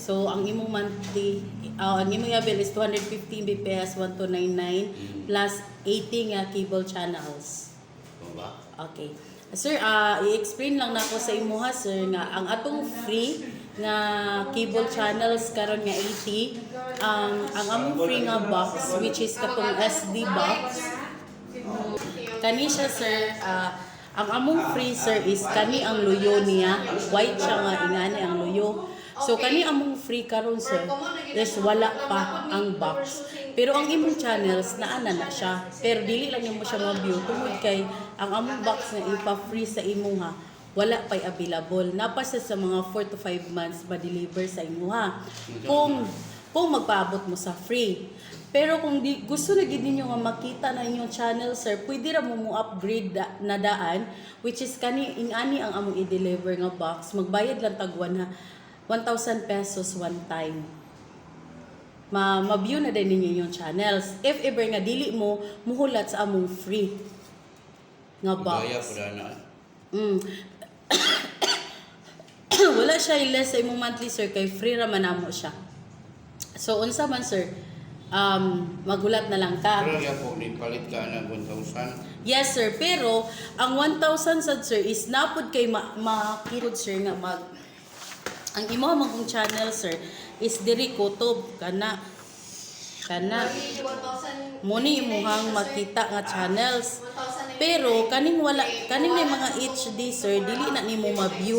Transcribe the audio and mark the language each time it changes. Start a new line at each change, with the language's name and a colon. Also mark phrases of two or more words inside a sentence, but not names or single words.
Cebuano: So, ang imong monthly, ang imong i-avail is 250 BPS 1299 plus 80 nga
English: cable channels.
Cebuano: Ba? Okay. Sir, i-explain lang nako sa imuha, sir, nga ang atong free nga
English: cable channels
Cebuano: karon nga 80, ang among free nga box
English: which is
Cebuano: katong
English: SD box.
Cebuano: Kani siya, sir, ang among free, sir, is kani ang luyo niya. White siya nga, ingani ang luyo. So, kani among free karon, sir, is wala pa ang box. Pero ang imong channels, naana na siya. Pero dili lang mo siya ma-view. Tungod kay, ang among box na ipa-free sa imuha, wala pa'y available. Napasa sa mga 4 to 5 months ma-deliver sa imuha. Kung magpaabot mo sa free. Pero kung gusto na gid ninyo nga makita na inyong channel, sir, pwede ra mo upgrade na daan,
English: which is
Cebuano: kani ingani ang among i-deliver nga box. Magbayad lang tag 1,000 pesos
English: one time.
Cebuano: Ma-view na din ninyo yung channels.
English: If ever
Cebuano: nga dili mo muhulat sa among free nga box. Gaya po na. Wala siya less sa imong monthly, sir, kay free ra man namo siya. So unsa man, sir, magulat na lang ka.
Filipino: Pero yan po, palit ka ng 1,000.
Cebuano: Yes, sir, pero ang 1,000 sad, sir, is napod kay makirod, sir, nga ang imo mong channel, sir, is diri kutob kana muni imuhang makita nga channels. Pero kaning may mga HD, sir, dili na nimo ma-view.